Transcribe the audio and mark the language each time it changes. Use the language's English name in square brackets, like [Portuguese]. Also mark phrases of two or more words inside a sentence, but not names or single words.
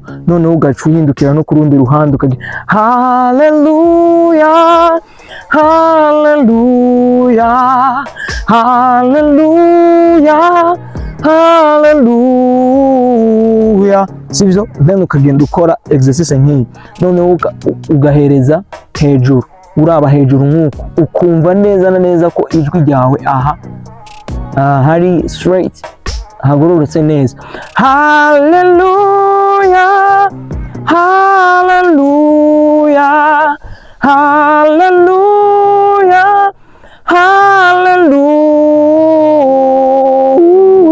[Rundi] Noneho ugaca uhindukira no ku rundi ruhande ukagira hallelujah, hallelujah, hallelujah, hallelujah, sivyo. Then ukagenda ukora exercise nk'iyi, noneho ugahereza hejuru, uraba hejuru nk'uko, ukumva neza na neza ko ijwi ryawe hari straight, hagororotse neza. Hallelujah, hallelujah, hallelujah, hallelujah.